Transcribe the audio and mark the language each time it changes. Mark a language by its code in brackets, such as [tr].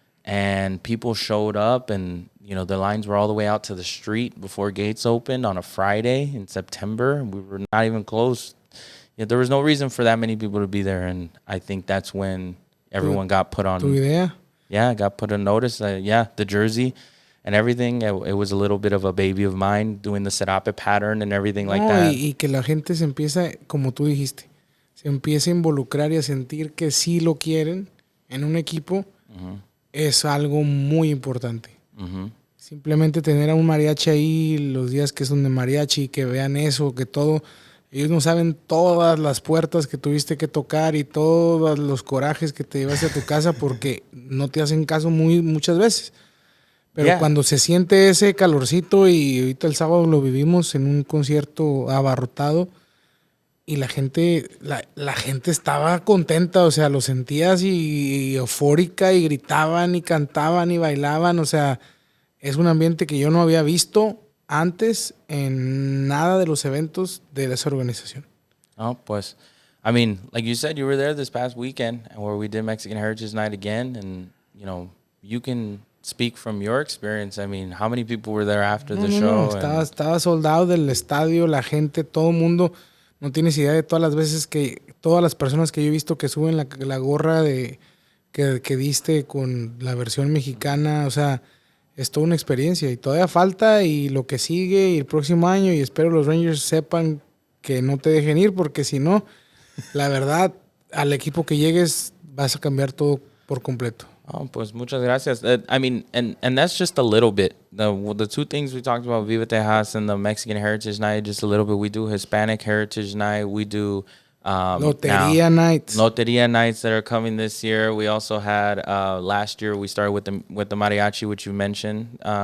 [en] And people showed up, and, you know, the lines were all the way out to the street before gates opened on a Friday in September. We were not even close. Yeah, there was no reason for that many people to be there. And I think that's when everyone got put on. [es] Tu idea? [en] Yeah, got put on notice. The jersey and everything. It was a little bit of a baby of mine, doing the serape pattern and everything like that. [es] Y que la gente se empieza, como tú dijiste, se empieza a involucrar y a sentir que sí lo quieren en un equipo, es algo muy importante. Simplemente tener a un mariachi ahí los días que son de mariachi, que vean eso, que todo... Ellos no saben todas las puertas que tuviste que tocar y todos los corajes que te llevaste a tu casa porque no te hacen caso muchas veces. Pero cuando se siente ese calorcito, y ahorita el sábado lo vivimos en un concierto abarrotado, y la gente estaba contenta, o sea, lo sentías y eufórica, y gritaban y cantaban y bailaban, o sea, es un ambiente que yo no había visto antes en nada de los eventos de esa organización. [en] Oh, [es] pues, [en] I mean, like you said, you were there this past weekend where we did Mexican Heritage Night again, and, you know, you can speak from your experience. I mean, how many people were there after the show? [es] Estaba soldado del estadio, la gente, todo el mundo. No tienes idea de todas las veces todas las personas que yo he visto que suben la gorra que diste con la versión mexicana, o sea... Es toda una experiencia y todavía falta, y lo que sigue y el próximo año, y espero los Rangers sepan que no te dejen ir, porque si no, la verdad, al equipo que llegues vas a cambiar todo por completo. Oh, pues muchas gracias. [en] I mean, and that's just a little bit. The two things we talked about, Viva Tejas and the Mexican Heritage Night, just a little bit. We do Hispanic Heritage Night. We do Loteria nights. Loteria nights that are coming this year. We also had last year we started with the mariachi, which you mentioned.